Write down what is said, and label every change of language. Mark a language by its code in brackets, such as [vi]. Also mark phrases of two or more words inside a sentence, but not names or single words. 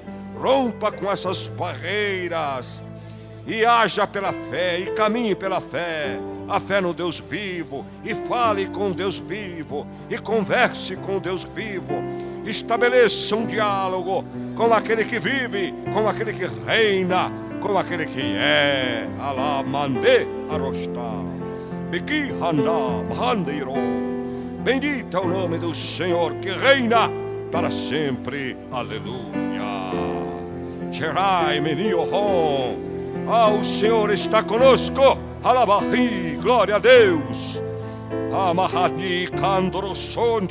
[pt] Rompa com essas barreiras e haja pela fé, e caminhe pela fé. A fé no Deus vivo, e fale com Deus vivo, e converse com Deus vivo. Estabeleça um diálogo com aquele que vive, com aquele que reina, com aquele que é. Alá mande arostá, biqui handá mahandeiro. Bendito é o nome do Senhor que reina para sempre. Aleluia. Gerai meniohom. Ah, o Senhor está conosco. Alabahi, glória a Deus. Amahadi kandorosonde.